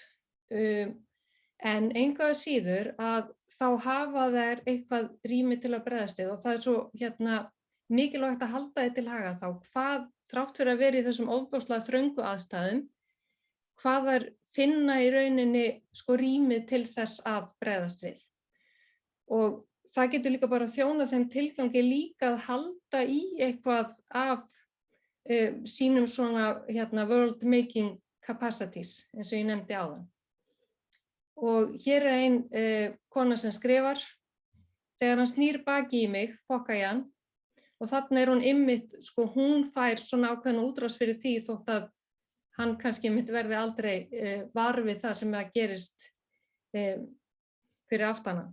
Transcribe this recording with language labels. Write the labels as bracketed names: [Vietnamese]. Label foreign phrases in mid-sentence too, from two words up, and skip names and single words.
[Icelandic] En engu að síður að þá hafa þær eitthvað rými til að bregðast við og það svo mikilvægt að halda því til haga þá hvað þrátt fyrir að vera í þessum ofboðslega þröngu aðstæðum, hvað þær finna í rauninni rými til þess að bregðast við. Og það getur líka bara þjónað þeim tilgangi líka að halda í eitthvað af sínum svona [English] world making capacities, [Icelandic] eins og ég nefndi áðan. Og hér ein kona sem skrifar: Þegar hann snýr baki í mig, fokka ég hann. Og þarna hún einmitt, hún fær svona ákveðna útrás fyrir því þótt að hann kannski einmitt verði aldrei var við það sem það gerist fyrir aftana.